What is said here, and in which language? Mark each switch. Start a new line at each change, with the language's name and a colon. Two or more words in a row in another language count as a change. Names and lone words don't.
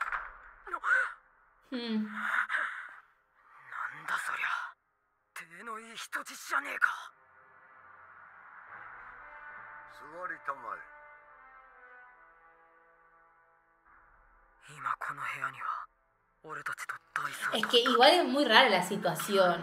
Japanese: なんだそりゃ。手のいい人質じゃねえか。座りたまえ。今この部屋には。
Spanish: Es que igual es muy rara la situación.